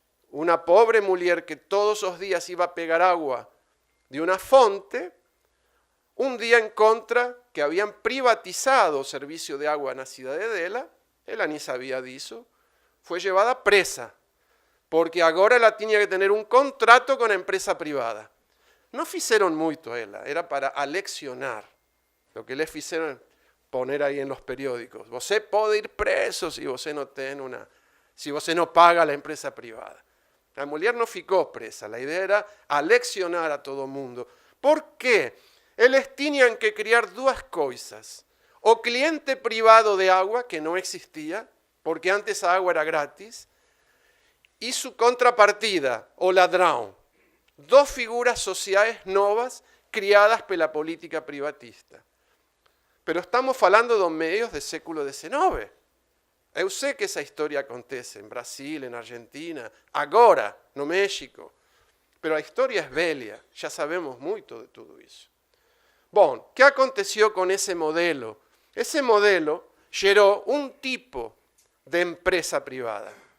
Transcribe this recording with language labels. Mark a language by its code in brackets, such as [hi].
[es] Una pobre mujer que todos los días iba a pegar agua de una fonte, un día encuentra que habían privatizado el servicio de agua en la ciudad de ella, ella ni sabía de eso, fue llevada presa, porque ahora ella tenía que tener un contrato con la empresa privada. No hicieron mucho a ella, era para aleccionar. Lo que le hicieron poner ahí en los periódicos. Você puede ir preso si você no tiene si você no paga a la empresa privada. La mujer no ficó presa, la idea era aleccionar a todo el mundo. ¿Por qué? Ellos tenían que crear dos cosas. O cliente privado de agua, que no existía, porque antes la agua era gratis, y su contrapartida, [pt] o ladrão. [es] Dos figuras sociales nuevas criadas por la política privatista. Pero estamos hablando de medios del século XIX. [pt] Eu sei que essa história acontece em Brasil, em Argentina, agora, no México. Pero a história é velha, já sabemos muito de tudo isso. Bom, o que aconteceu com esse modelo? Esse modelo gerou um tipo de empresa privada.